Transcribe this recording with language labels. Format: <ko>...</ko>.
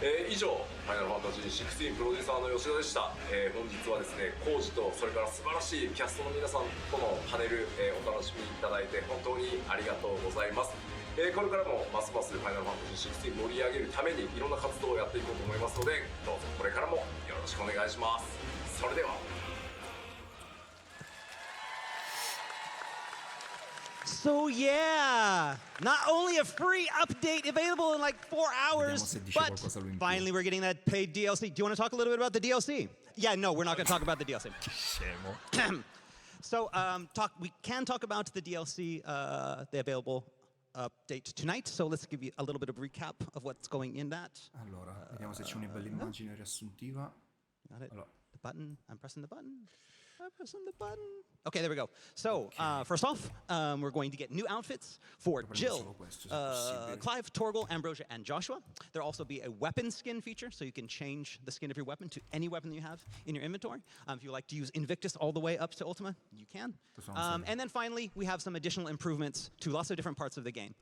<ja>以上ファイナルファンタジー16プロデューサーの吉田でした。本日はですね、コウジとそれから素晴らしいキャストの皆さんとのパネル、お楽しみいただいて本当にありがとうございます。これからもますますファイナルファンタジー16盛り上げるためにいろんな活動をやっていこうと思いますので、どうぞこれからもよろしくお願いします。それでは。</ja> <en>So yeah, not only a free update available in like 4 hours, but finally we're getting that paid DLC. Do you want to talk a little bit about the DLC? Yeah, no, we're not going to talk about the DLC. So we can talk about the DLC, the available update tonight. So let's give you a little bit of recap of what's going in that.</en> <it>Allora, vediamo se c'è una bella immagine riassuntiva.</it> <en>Got it. The button. I'm pressing the button. I'm pressing the button. Okay, there we go. So, first off, we're going to get new outfits for Jill, Clive, Torgal, Ambrosia, and Joshua. There'll also be a weapon skin feature, so you can change the skin of your weapon to any weapon that you have in your inventory. If you like to use Invictus all the way up to Ultima, you can. And then finally, we have some additional improvements to lots of different parts of the game.</en>